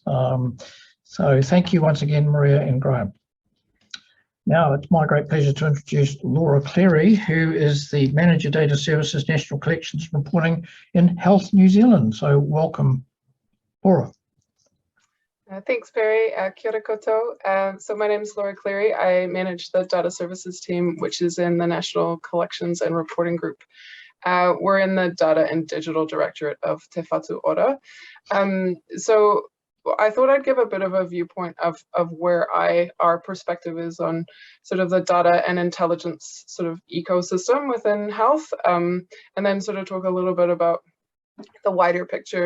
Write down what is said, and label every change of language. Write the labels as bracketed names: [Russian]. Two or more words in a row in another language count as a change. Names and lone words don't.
[English] So thank you once again, Maria and Graham. Now it's my great pleasure to introduce Laura Cleary, who is the Manager Data Services National Collections Reporting in Health New Zealand. So welcome, Laura. Thanks, [Māori] Barry. Kia ora koutou. [English] So my name is Laura Cleary. I manage the data services team, which is in the National Collections and Reporting Group. We're in the Data and Digital Directorate of Te Whatu Ora. So I thought I'd give a bit of a viewpoint of where our perspective is on sort of the data and intelligence sort of ecosystem within health, and then sort of talk a little bit about the wider picture.